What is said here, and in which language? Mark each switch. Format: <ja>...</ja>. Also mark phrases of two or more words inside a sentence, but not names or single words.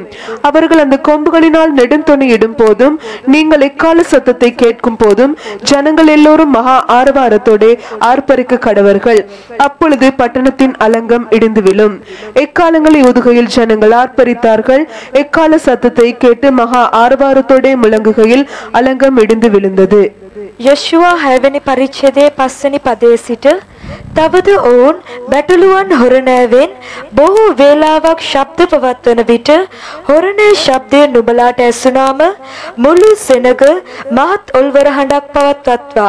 <ta>அவர்கள் அந்த கொம்புகளினால் நெடுந்தொணி இடும் போதும் நீங்கள் எக்கால சத்தத்தை கேட்கும் போதும் ஜனங்கள் எல்லோரும் மகா ஆரவாரத்தோட ஆர்ப்பரிக்க கடவர்கள். அப்பொழுது பட்டணத்தின் அலங்கம் இடிந்து விழும். எக்காலங்களை ஊதுகையில் ஜனங்கள் ஆர்ப்பரித்தார்கள். எக்கால சத்தத்தை கேட்டு மகா ஆரவாரத்தோட முழங்குகையில் அலங்கம் இடிந்து விழுந்தது.</ta> <si>යශුවා 6 වෙනි පරිච්ඡේදයේ 5 වෙනි පදයේ සිට තවද ඔවුන් බැටළුවන් හොරණෑවෙන් බොහෝ වේලාවක් ශබ්ද පවත්වන විට හොරණේ ශබ්දය නුඹලාට ඇසුනාම මුළු සෙනග මහත් ඔල්වර හඬක් පවත්වත්වා.</si>